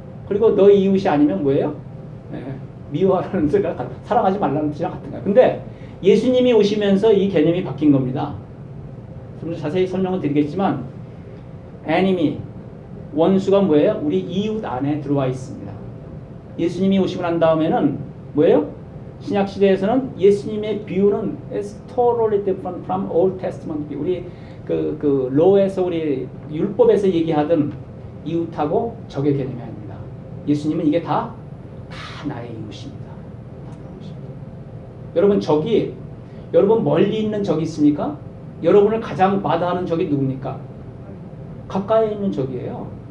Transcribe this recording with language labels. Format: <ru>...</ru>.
<ko>그리고 너희 이웃이 아니면 뭐예요? 미워하라는 뜻이랑 사랑하지 말라는 뜻이랑 같은 거예요. 근데 예수님이 오시면서 이 개념이 바뀐 겁니다. 좀 더 자세히 설명을 드리겠지만, enemy, 원수가 뭐예요? 우리 이웃 안에 들어와 있습니다. 예수님이 오시고 난 다음에는 뭐예요? 신약 시대에서는 예수님의 뷰는</ko> <en>is totally different from Old Testament view.</en> <ko>우리 그 로에서 우리 율법에서 얘기하던 이웃하고 적의 개념이 아닙니다. 예수님은 이게 다 나의 이웃입니다. 여러분 여러분 멀리 있는 적이 있습니까? 여러분을 가장 마다하는 적이 누굽니까? 가까이 있는 적이에요.</ko>